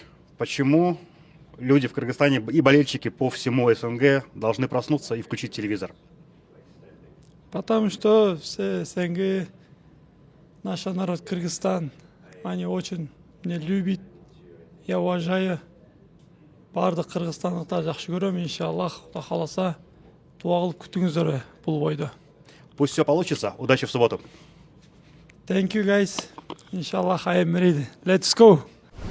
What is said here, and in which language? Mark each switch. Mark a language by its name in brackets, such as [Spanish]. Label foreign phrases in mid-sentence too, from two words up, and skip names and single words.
[Russian] Почему люди в Кыргызстане и болельщики по всему СНГ должны проснуться и включить телевизор? Потому что все СНГ, наш народ Кыргызстан, они очень меня любят. Я уважаю. [Kazakh] Бардық Кыргызстандықтар жақсы көремін, иншаллах, Құда қаласа, дуа қылып күтіңіздер бұл бойда. [Russian] Пусть все получится. Удачи в субботу. [English] Thank you guys. Inshallah, I am ready. Let's go.